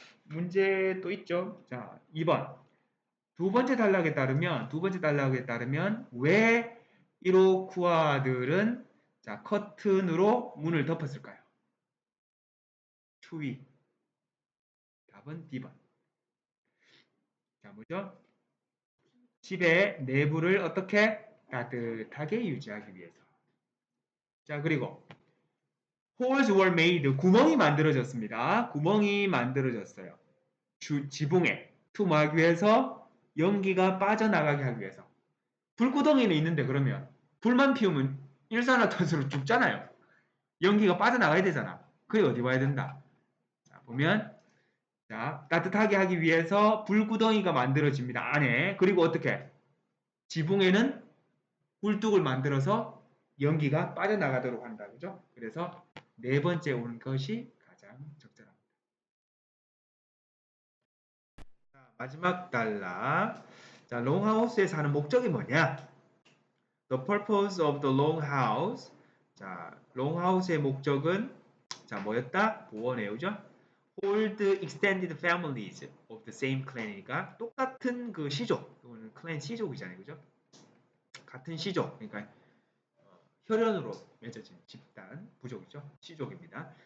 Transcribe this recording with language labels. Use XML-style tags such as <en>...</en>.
<ko>문제 또 있죠? 자, 2번. 두 번째 단락에 따르면 왜 이로쿠아들은 자, 커튼으로 문을 덮었을까요? 추위 답은 B번. 자, 뭐죠? 집의 내부를 어떻게 따뜻하게 유지하기 위해서.</ko> <en>자, 그리고 holes were made.</en> <ko>구멍이 만들어졌습니다. 구멍이 만들어졌어요. 지붕에 투모하기 위해서 연기가 빠져나가게 하기 위해서. 불구덩이는 있는데 그러면 불만 피우면 일산화탄소로 죽잖아요. 연기가 빠져나가야 되잖아. 그게 어디 와야 된다. 자, 보면 자, 따뜻하게 하기 위해서 불구덩이가 만들어집니다. 안에. 그리고 어떻게? 지붕에는 굴뚝을 만들어서 연기가 빠져나가도록 한다. 그죠? 그래서 네 번째 오는 것이 가장 적절합니다. 자, 마지막 단락. 자, 롱하우스에 사는 목적이 뭐냐?</ko> <en>The purpose of the long house.</en> <ko>자, 롱하우스의 목적은 자, 뭐였다? 보호네요. 그죠?</ko> <en>Hold extended families of the same clan</en> <ko>이니까 똑같은 그 시족, 이거는 클랜 시족이잖아요. 그죠? 같은 시족, 그러니까 혈연으로 맺어진 집단, 부족이죠. 시족입니다.</ko>